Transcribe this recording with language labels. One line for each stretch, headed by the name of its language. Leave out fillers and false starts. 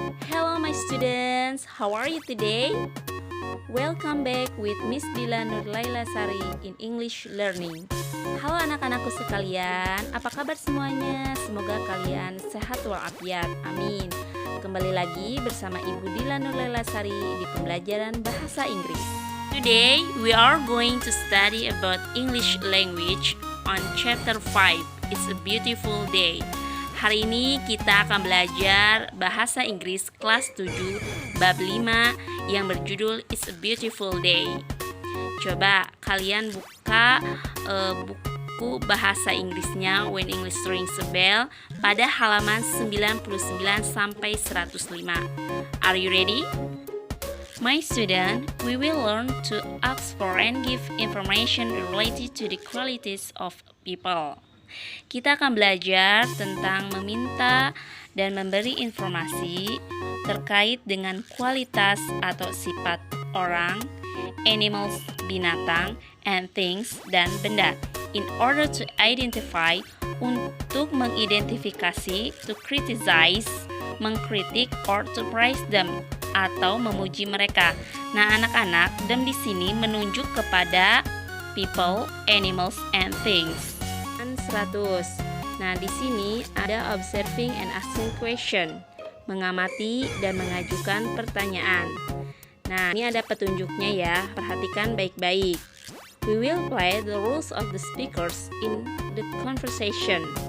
English: Hello my students, how are you today? Welcome back with Miss Dila Nurlaila Sari in English Learning.
Indonesian: Halo anak-anakku sekalian, apa kabar semuanya? Semoga kalian sehat walafiat, amin. Kembali lagi bersama Ibu Dila Nurlaila Sari di pembelajaran bahasa Inggris.
English: Today we are going to study about English language on chapter 5. It's a beautiful day.
Indonesian: Hari ini kita akan belajar bahasa Inggris kelas 7 bab 5 yang berjudul It's a Beautiful Day. Coba kalian buka buku bahasa Inggrisnya When English Rings a Bell pada halaman 99 sampai 105.
English: Are you ready? My student, we will learn to ask for and give information related to the qualities of people.
Indonesian: Kita akan belajar tentang meminta dan memberi informasi terkait dengan kualitas atau sifat orang,
English: animals,
Indonesian: binatang,
English: and things,
Indonesian: dan benda.
English: In order to identify,
Indonesian: untuk mengidentifikasi,
English: to criticize,
Indonesian: mengkritik,
English: or to praise them,
Indonesian: atau memuji mereka. Nah, anak-anak, them di sini menunjuk kepada
English: people, animals, and things.
Indonesian: 100. Nah, di sini ada
English: observing and asking question,
Indonesian: mengamati dan mengajukan pertanyaan. Nah, ini ada petunjuknya ya, perhatikan baik-baik.
English: We will play the roles of the speakers in the conversation.